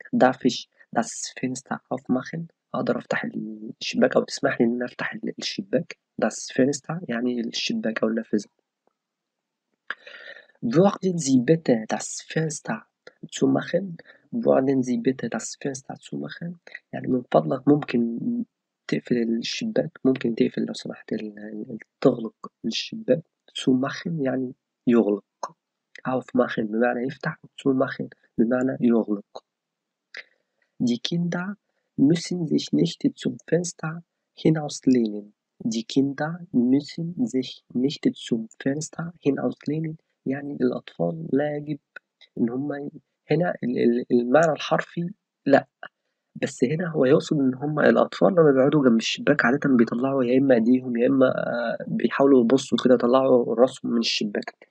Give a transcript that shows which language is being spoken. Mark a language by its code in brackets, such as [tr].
[de] darf ich das Fenster aufmachen [ar] أقدر أفتح الشباك أو تسمح لي إن أنا أفتح الشباك. das Fenster يعني الشباك أو النافذة. [de] Würden Sie bitte das Fenster zumachen? würden Sie bitte das Fenster zumachen؟ [ar] يعني من فضلك ممكن تقفل الشباك. ممكن تقفل لو سمحت تغلق الشباك. zumachen يعني يغلق. aufmachen بمعنى يفتح. zumachen بمعنى يغلق. [de] Die Kinder müssen sich nicht zum Fenster hinauslehnen. Die Kinder müssen sich nicht zum Fenster hinauslehnen [ar] يعني الأطفال لا يجب إن هم هنا المعنى الحرفي لأ، بس هنا هو يقصد إن هم الأطفال لما بيقعدوا جنب الشباك عادةً بيطلعوا يا إما إيديهم يا إما بيحاولوا يبصوا كده يطلعوا راسهم من الشباك.